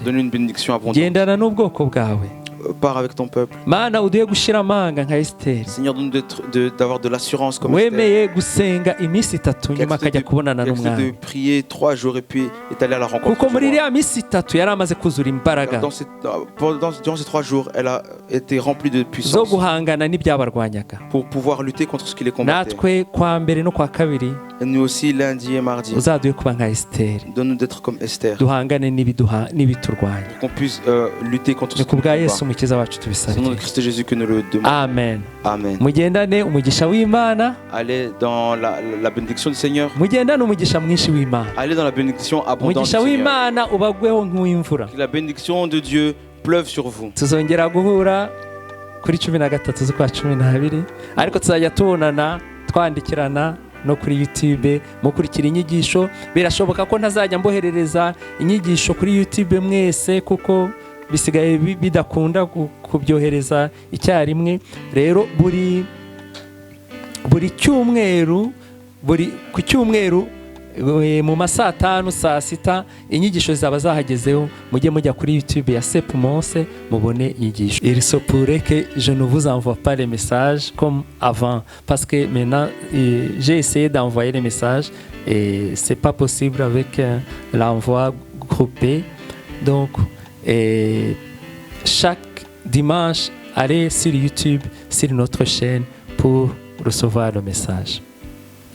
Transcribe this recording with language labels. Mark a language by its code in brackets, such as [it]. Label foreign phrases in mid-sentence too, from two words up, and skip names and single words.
[fr] Donne une bénédiction abondante. [rw] Gendana n'ubwoko bwawe. [fr] Pars avec ton peuple. [rw] Mana uduhe gushira amanga nka Esther. [fr] Seigneur, donne d'avoir de l'assurance comme [rw] Wemeye gusenga iminsi 3 nyuma akajya kubonana n'umwana. [fr] De prier 3 jours et puis est allé à la rencontre. [rw] Kuko muri iriya minsi 3 yari amaze kuzura imbaraga. [fr] Durant ces 3 jours, elle a été remplie de puissance. [rw] Zo guhangana n'ibyabarwanyaga. [fr] Pour pouvoir lutter contre ce qui les combattait. [rw] Natwe kwa mbere no kwa kabiri. [fr] Et nous aussi lundi et mardi. [rw] Uzaduhe kuba nka Esther. [fr] Donne-nous d'être comme Esther. [rw] Duhangane n'ibiturwanya. [fr] Qu'on puisse lutter contre ce qui nous combat. [rw] Umukiza wacu tubisabye. [fr] C'est au nom de Christ Jésus que nous le demandons. Amen. Amen. [rw] Mugendane umugisha w'Imana. [fr] Allez dans la bénédiction du Seigneur. [rw] Mugendane umugisha mwinshi w'Imana. [fr] Allez dans la bénédiction abondante du Seigneur. [rw] Umugisha w'Imana ubagweho nk'imvura. [fr] Que la bénédiction de Dieu pleuve sur vous. [rw] Tuzongera guhura kuri 13 z'ukwa 12 ariko tuzajya tubonana twandikirana no kuri YouTube mukurikira inyigisho. Birashoboka ko ntazajya mboherereza inyigisho kuri YouTube mwese kuko bisigaye bidakunda kubyohereza icyarimwe. Rero buri cyumweru ku cyumweru mu masaa 5 saa 6 inyigisho zaba zahagezeho mujye mujya kuri YouTube ya Sep Monse mubone inyigisho. [fr] Il se pourrait que je ne vous envoie pas les messages comme avant parce que maintenant j'ai essayé d'envoyer les messages et c'est pas possible avec l'envoi groupé. Donc et chaque dimanche, allez sur YouTube, sur notre chaîne pour recevoir le message.